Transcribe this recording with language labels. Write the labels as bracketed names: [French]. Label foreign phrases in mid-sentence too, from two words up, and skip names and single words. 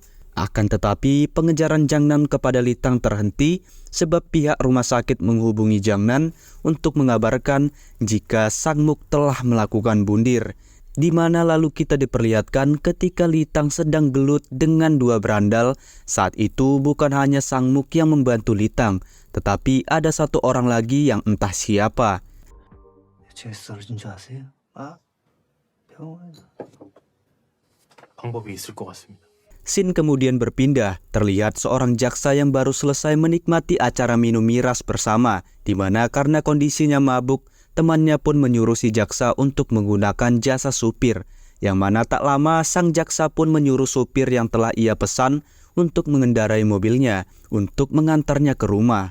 [Indonesian] Akan tetapi pengejaran Jang Nan kepada Litang terhenti sebab pihak rumah sakit menghubungi Jang Nan untuk mengabarkan jika Sang Muk telah melakukan bundir, di mana lalu kita diperlihatkan ketika Litang sedang gelut dengan dua berandal. Saat itu bukan hanya Sang Muk yang membantu Litang, tetapi ada satu orang lagi yang entah siapa. [Korean] 제 쓰러진 줄 아세요? 아, 병원에서. 방법이 있을 것 같습니다. [Indonesian] Scene kemudian berpindah, terlihat seorang jaksa yang baru selesai menikmati acara minum miras bersama, di mana karena kondisinya mabuk, temannya pun menyuruh si jaksa untuk menggunakan jasa supir, yang mana tak lama sang jaksa pun menyuruh supir yang telah ia pesan untuk mengendarai mobilnya untuk mengantarnya ke rumah.